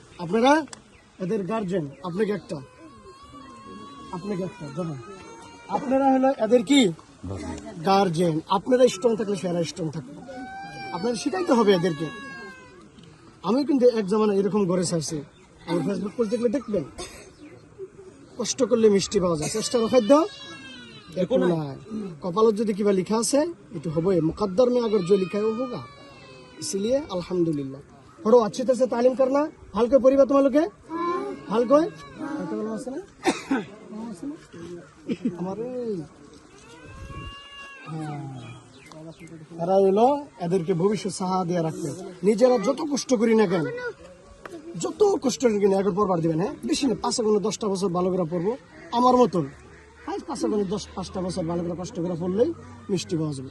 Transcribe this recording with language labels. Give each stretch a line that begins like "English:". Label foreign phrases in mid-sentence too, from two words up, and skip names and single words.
Bangla: আপনারা এদের গার্জেন, আপনাকে একটা জানেন, আপনারা হলো এদের কি গার্জেন। আপনারা স্ট্রং থাকলে সেরা স্ট্রং থাকবে, আপনারা শিখাইতে হবে এদেরকে। আমি কিন্তু এক জামানা এরকম গড়ে ছাড়ছি, আমি ফেসবুক পেজ দেখলে দেখবেন, কষ্ট করলে মিষ্টি পাওয়া যায়, চেষ্টার খাদ্য একো নাই।
Assamese: কপালত যদি কিবা লিখা আছে এটু হবই,
Hindi: মুকদ্দর में अगर जो लिखा है वो होगा, इसलिए अल्हम्दुलिल्लाह। পড়ো अच्छी तरह से तालीम करना।
Assamese: ভালকৈ পড়িবা তোমালোকে,
Bangla: ভালকৈ আছে না আমার এরা এলো, এদেরকে ভবিষ্যৎ সাহা দিয়ে রাখবে। নিজেরা যত কষ্ট করি না কেন, যত কষ্ট করি না এখন পড়বার দিবেন, হ্যাঁ বেশি না, 5-10টা বছর ভালো করে পড়বো আমার মতন, হ্যাঁ 5-10-5টা বছর ভালো করে কষ্ট করে পড়লেই মিষ্টি পাওয়া যাবে।